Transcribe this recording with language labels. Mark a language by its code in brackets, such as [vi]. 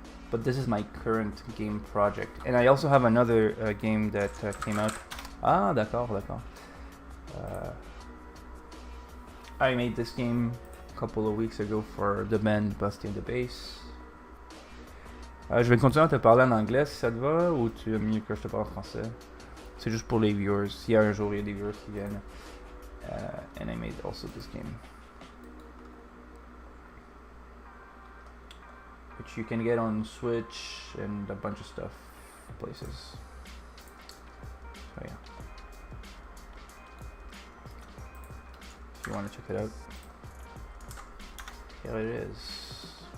[en] But this is my current game project, and I also have another game that came out. [fr] Ah, d'accord. [en] I made this game a couple of weeks ago for the band Busty and the Bass. [fr] Je vais continuer à te parler en anglais si ça te va, ou tu aimes mieux que je te parle en français? C'est juste pour les viewers, s'il y a un jour il y a des viewers qui viennent. [en] And I made also this game, which you can get on Switch and a bunch of stuff places. So yeah, if you want to check it out, here it is.